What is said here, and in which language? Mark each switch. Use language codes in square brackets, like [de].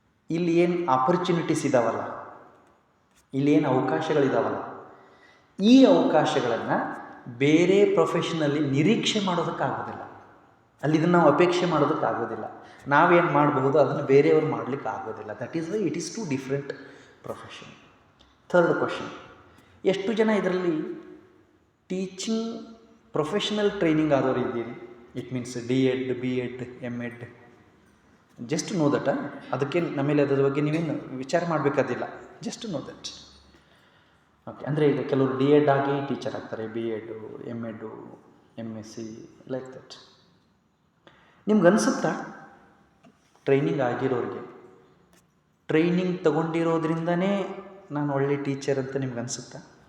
[kn] ಇಲ್ಲಿ ಏನು ಆಪರ್ಚುನಿಟೀಸ್ ಇದ್ದಾವಲ್ಲ, ಇಲ್ಲೇನು ಅವಕಾಶಗಳಿದಾವಲ್ಲ, ಈ ಅವಕಾಶಗಳನ್ನು ಬೇರೆ ಪ್ರೊಫೆಷನಲ್ಲಿ ನಿರೀಕ್ಷೆ ಮಾಡೋದಕ್ಕಾಗೋದಿಲ್ಲ. ಅಲ್ಲಿ ಇದನ್ನು ನಾವು ಅಪೇಕ್ಷೆ ಮಾಡೋದಕ್ಕಾಗೋದಿಲ್ಲ. ನಾವೇನು ಮಾಡಬಹುದು ಅದನ್ನು ಬೇರೆಯವರು ಮಾಡಲಿಕ್ಕೆ ಆಗೋದಿಲ್ಲ. [en] That is why it is to different profession. Third question, [kn] ಎಷ್ಟು ಜನ ಇದರಲ್ಲಿ ಟೀಚಿಂಗ್ ಪ್ರೊಫೆಷನಲ್ ಟ್ರೈನಿಂಗ್ ಆದವರು ಇದ್ದೀರಿ? [en] It means D.Ed, B.Ed, M.Ed. Just know that. [kn] ಅದಕ್ಕೆ ನಮೇಲೆ ಅದರ ಬಗ್ಗೆ ನೀವೇನು ವಿಚಾರ ಮಾಡಬೇಕಾದಿಲ್ಲ. [en] Just know that. [kn] ಓಕೆ. ಅಂದರೆ ಈಗ ಕೆಲವರು D.Ed ಆಗಿ ಟೀಚರ್ ಆಗ್ತಾರೆ, B.Ed, M.Ed, M.Sc like that. ನಿಮ್ಗೆ ಅನಿಸುತ್ತಾ ಟ್ರೈನಿಂಗ್ ಆಗಿರೋರಿಗೆ, ಟ್ರೈನಿಂಗ್ ತಗೊಂಡಿರೋದ್ರಿಂದನೇ ನಾನು ಒಳ್ಳೆ ಟೀಚರ್ ಅಂತ ನಿಮ್ಗೆ ಅನಿಸುತ್ತಾ?